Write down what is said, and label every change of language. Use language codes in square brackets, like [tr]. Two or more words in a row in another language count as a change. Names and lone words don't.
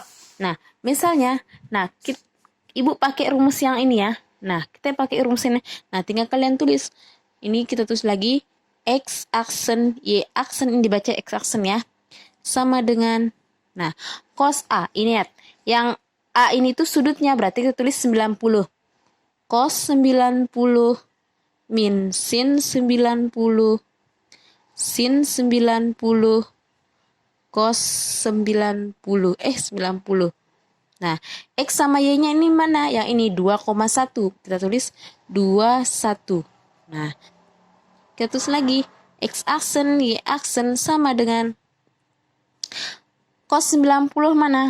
[id] Nah, misalnya, Ibu pakai rumus yang ini ya. Nah, kita pakai rumus ini. Nah, tinggal kalian tulis. Ini kita tulis lagi. X aksen, Y aksen, ini dibaca X aksen ya. Sama dengan, nah, cos A. Ini lihat. Yang A ini tuh sudutnya, berarti kita tulis 90. Cos 90 min sin 90. Sin 90. Cos 90. 90. Nah, X sama Y-nya ini mana? Yang ini 2,1. Kita tulis 21. Nah, kita tulis lagi. X aksen, Y aksen sama dengan cos 90 mana?